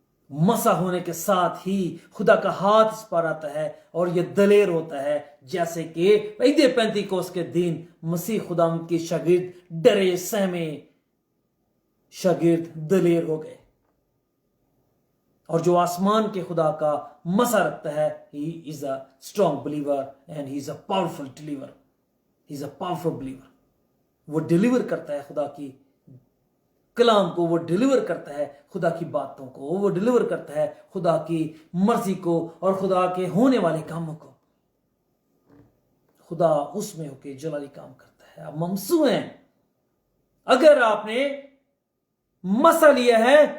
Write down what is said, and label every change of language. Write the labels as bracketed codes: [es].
[ur] مسا ہونے کے ساتھ ہی خدا کا ہاتھ اس پر آتا ہے اور یہ دلیر ہوتا ہے, جیسے کہ عید پینتیکوس کے دن مسیح خدا کے شاگرد ڈرے سہمے شاگرد دلیر ہو گئے. [en] اور جو آسمان کے خدا کا مسا رکھتا ہے, he is a strong believer and he is a powerful deliverer. He is a powerful believer. [ur] وہ ڈیلیور کرتا ہے خدا کی کلام کو, وہ ڈیلیور کرتا ہے خدا کی باتوں کو, وہ ڈیلیور کرتا ہے خدا کی مرضی کو اور خدا کے ہونے والے کاموں کو. خدا اس میں ہو کے جلالی کام کرتا ہے. آپ ممسو ہیں اگر آپ نے مسا لیا ہے.